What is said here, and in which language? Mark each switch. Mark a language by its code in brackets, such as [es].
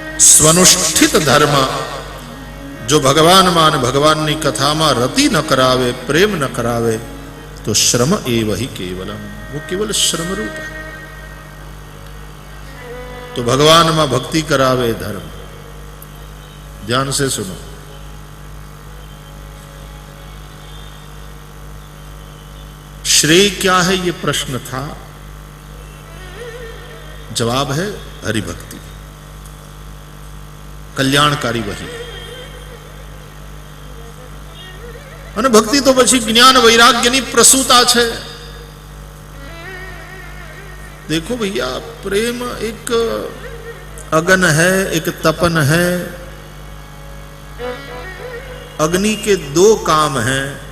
[gu] સ્વનુષ્ઠિત ધર્મ જો ભગવાનમાં અને ભગવાનની કથામાં રતિ ન કરાવે, પ્રેમ ન કરાવે તો [sa] શ્રમ એવ હિ કેવલમ, [hi] वो केवल श्रम रूप है. तो भगवान में भक्ति करावे धर्म. ध्यान से सुनो. श्रेय क्या है ये प्रश्न था, जवाब है हरिभक्ति. कल्याणकारी वही. [gu] અને ભક્તિ તો પછી જ્ઞાન વૈરાગ્યની પ્રસૂતા છે. [hi] देखो भैया, प्रेम एक अगन है, एक तपन है. अग्नि के दो काम हैं.